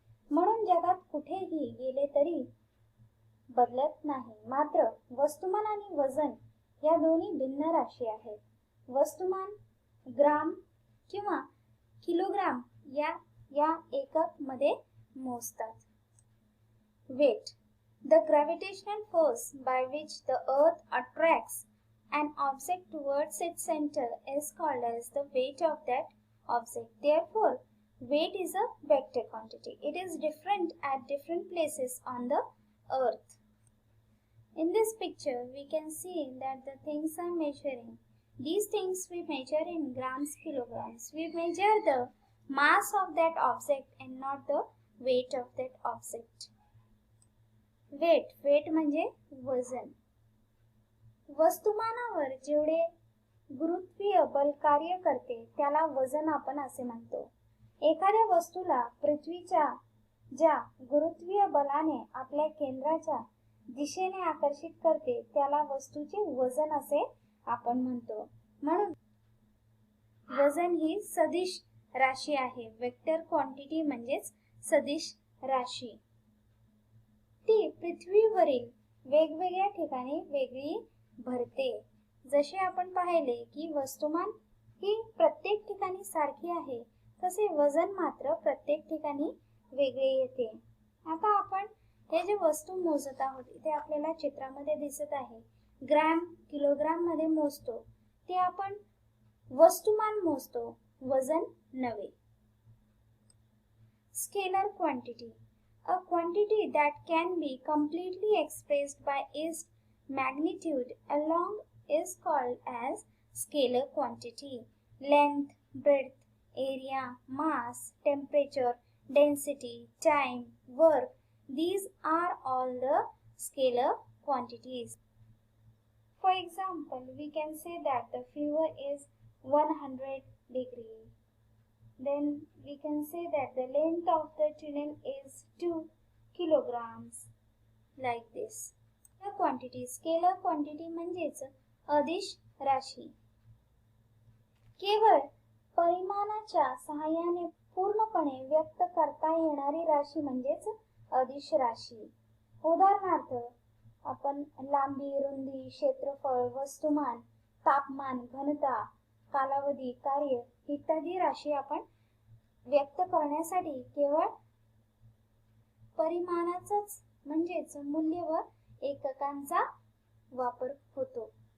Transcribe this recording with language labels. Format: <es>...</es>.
<mr>म्हणून जगात कुठेही गेले तरी बदलत नाही. मात्र वस्तुमान आणि वजन या दोन्ही भिन्न राशी आहेत. वस्तुमान ग्राम किंवा किलोग्राम या एकक मध्ये मोजतात.</mr> <en>Weight. The gravitational force by which the earth attracts an object towards its center is called as the weight of that object. Therefore, weight is a vector quantity. It is different at different places on the earth. In this picture, we can see that the things are measuring. These things we measure in grams, kilograms. We measure the mass of that object and not the weight of that object.</en> <mr>Weight म्हणजे वजन. वस्तुमानावर जेवढे गुरुत्वीय बल कार्य करते त्याला वजन आपण असे म्हणतो. एखाद्या वस्तूला पृथ्वीच्या ज्या गुरुत्वीय बलाने आपल्या केंद्राच्या दिशेने आकर्षित करते त्याला वस्तूचे वजन असे आपण म्हणतो. म्हणून वजन ही सदिश राशी आहे. वेक्टर क्वांटिटी म्हणजेच सदिश राशी. ती पृथ्वीवरील वेगवेगळ्या ठिकाणी वेगळी भरते. जसे आपण पाहिले की वस्तुमान ही प्रत्येक ठिकाणी सारखी आहे, तसे वजन मात्र प्रत्येक ठिकाणी वेगळे येते. आता आपण हे जे वस्तू मोजत आहोत इथे आपल्याला चित्रामध्ये दिसत आहे ग्रॅम किलोग्राम मध्ये मोजतो ते आपण वस्तुमान मोजतो, वजन नव्हे.</mr> <en>Scalar quantity, a quantity that can be completely expressed by its magnitude alone is called as scalar quantity. Length, breadth, area, mass, temperature, density, time, work, these are all the scalar quantities. For example, we can say that the fever is 100 degree. Then we can say that the length of the tunnel is 2 kilograms. Like this. The quantity, scalar quantity</en> <mr>म्हणजेच अदिश राशी. केवळ परिमाणाच्या सहाय्याने पूर्णपणे व्यक्त करता येणारी राशी म्हणजेच अदिश राशी. उदाहरणार्थ आपण लांबी, रुंदी, क्षेत्रफळ, वस्तुमान, तापमान, घनता, कालावधी, कार्य इत्यादी राशी आपण व्यक्त करण्यासाठी केवळ परिमाणाचंच म्हणजेच मूल्य व एककांचा वापर होतो.</mr>